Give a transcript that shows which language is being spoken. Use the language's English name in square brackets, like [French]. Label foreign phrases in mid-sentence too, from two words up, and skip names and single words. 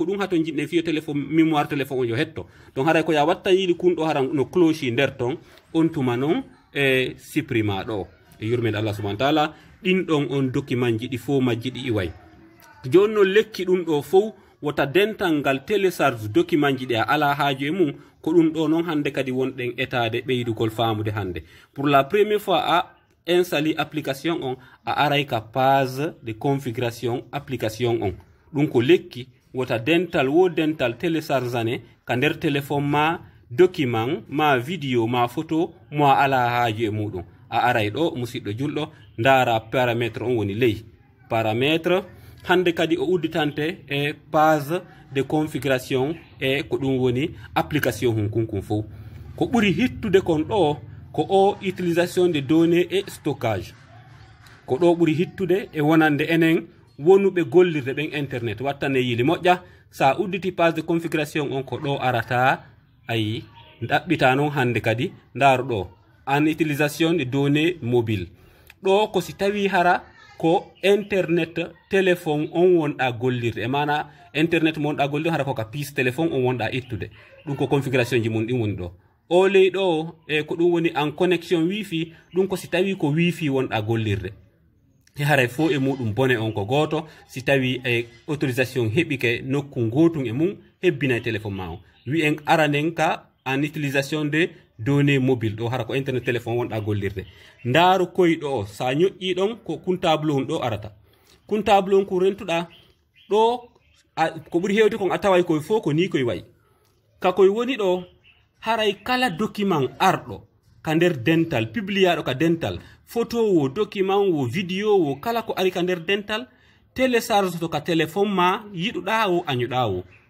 [Fula] ɗum hato jiɗɗen fiyo [French] téléphone mémoire téléphone [Fula] on yo hetto donc haray ko ya watta yiɗi kunɗo hara no cloche nder ton on tuma noon e supprima ɗo e yurmede [Arabic] Allah subhanahu wa ta'ala [Fula] ɗin ɗon on document ji ɗi fo majji ɗi iway joni noon lekki ɗum ɗo fof wota dental ngal télécharge document ji ɗi a ala haaju e mum ko ɗum ɗo noon hande kadi wonɗen etade ɓeydugol famude hande [French] pour la première fois [Fula] a installé application on a aray ka [French] page de configuration application [Fula] on ɗum ko lekki wota dental wo dental téléchargane ka nder téléphone ma document ma vidéo ma photo mo a ala haaju e muɗum a aray ɗo musidɗo julɗo ndara paramètre on woni ley paramètre hande kadi o udditante e [French] page de configuration [Fula] e ko ɗum woni application hun kunkun fof ko ɓuri hittude kon ɗo ko o [French] utilisation de données et stockage [Fula] ko ɗo ɓuri hittude e wonande enen wonuɓe gollirde ɓen internet wattane yili moƴƴa sa udditi [French] page de configuration [Fula] on ko ɗo arata ayi ɗaɓɓita noon hande kadi ndaaru ɗo en [French] utilisation de données mobile [Fula] ɗo ko si tawi hara ko [French] internet téléphone [Fula] on wonɗa gollirde e mana internet mo wonɗa gollirde hara ko ka piece téléphone on wonɗa ittude ɗum ko configuration ji mum ɗin woni ɗo o ley ɗo ko ɗum woni en [French] connexion wifi [Fula] ɗum ko si tawi ko wifi wonɗa gollirde e haray fo e muɗum bone on ko goto si tawi autorisation heɓike nokku gotum e mum hebbina téléphone ma o wi en aranen ka en [French] utilisation de données mobile [Fula] ɗo hara ko [French] internet téléphone [Fula] wonɗa gollirde ndaaru koyɗo o sa ñoƴƴi ɗon ko comptable on ɗo arata comptable on ko rentuɗa ɗo ko ɓuri hewde kon a taway koye fof ko ni koye wayi ka koye woni ɗo haray kala document arɗo ka nder dental publiaɗo ka dental photo wo document wo vidéo wo kala ko ari ka nder dental télécharge to ka téléphone ma yiɗuɗa wo añuɗa wo